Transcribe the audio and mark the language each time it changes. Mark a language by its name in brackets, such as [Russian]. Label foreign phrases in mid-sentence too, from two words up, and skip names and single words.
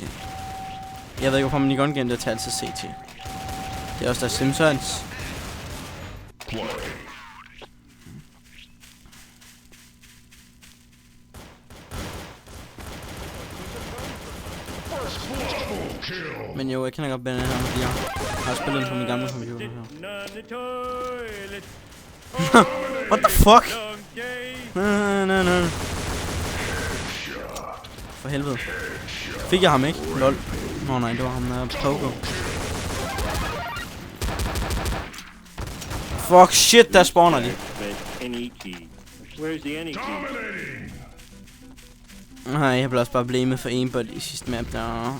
[Danish] Jeg ved ikke, hvorfor man i [English] gun game, [Danish] det tager altid CT. Det er også der Simpsons. Men jo, jeg kender godt den her, fordi jeg har spillet den på min gamle computer her. [English] What the fuck? No. [Danish] For helvede. Fik jeg ham ikke? Lol. Nå nej, det var ham der Pogo. [English] Fuck shit, [Danish] der spawner de. Nej, jeg blev også bare blamet for aimbot i sidste map der.